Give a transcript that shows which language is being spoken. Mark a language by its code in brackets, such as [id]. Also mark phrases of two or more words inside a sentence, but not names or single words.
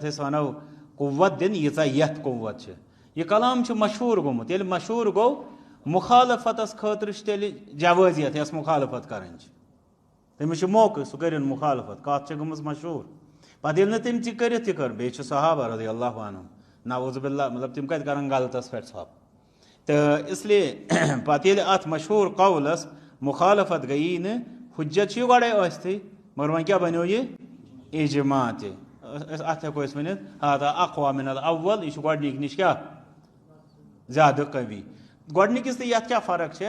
[ks] أسۍ وَنو قُوت دِنہٕ ییٖژاہ یَتھ قُوت چھِ یہِ کلام چھُ مشہوٗر گوٚمُت ییٚلہِ مشہوٗر گوٚو مُخالفتس خٲطرٕ چھِ تیٚلہِ جوٲزیت یۄس مُخالفت کرٕنۍ چھِ تٔمِس چھُ موقعہٕ سُہ کٔرِنۍ مُخالفت کَتھ چھِ گٔمٕژ مشہوٗر پتہٕ ییٚلہِ نہٕ تٔمۍ تہِ کٔرِتھ تہِ کٔر بیٚیہِ چھِ صحابہ [ar] رضی اللہ عنہُم نعوذ باللہ [ks] مطلب تِم کَتہِ کرن غلطس پٮ۪ٹھ ژھۄپہٕ تہٕ اسلیے پتہٕ ییٚلہِ اتھ مشہوٗر قولس مُخالفت گٔیی نہٕ حجت چھُ یہِ گۄڈے ٲسۍتھٕے مگر وۄنۍ کیٛاہ بنیو یہِ اجماع تہِ اتھ ہٮ۪کو أسۍ ؤنِتھ [ar] ہادا اقوا من الاول [ks] یہِ چھُ گۄڈنِکۍ نِش کیٛاہ زیادٕ قوی گۄڈنِکِس تہٕ یتھ کیٛاہ فرق چھےٚ